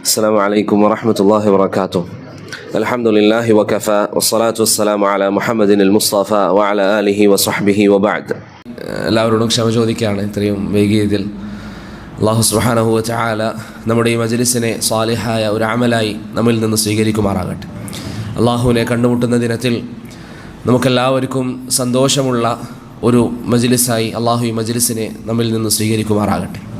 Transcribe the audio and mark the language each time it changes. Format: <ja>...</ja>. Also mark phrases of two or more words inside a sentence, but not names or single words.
<ar>السلام عليكم ورحمة الله وبركاته. الحمد لله وكفى والصلاة والسلام على محمد المصطفى وعلى آله وصحبه وبعد.</ar> <ml>എല്ലാവരോടും ക്ഷമ ചോദിക്കുകയാണ് ഇത്രയും വൈകിയതിൽ.</ml> <ar>الله سبحانه وتعالى</ar> <ml>നമ്മുടെ ഈ മജ്ലിസിനെ സാലിഹായ ഒരു അമലായി നമ്മിൽ നിന്ന് സ്വീകരിക്കുമാറാകട്ടെ. അല്ലാഹുവിനെ കണ്ടുമുട്ടുന്ന ദിനത്തിൽ നമുക്കെല്ലാവർക്കും സന്തോഷമുള്ള ഒരു മജ്ലിസായി അല്ലാഹു ഈ മജ്ലിസിനെ നമ്മിൽ നിന്ന് സ്വീകരിക്കുമാറാകട്ടെ.</ml>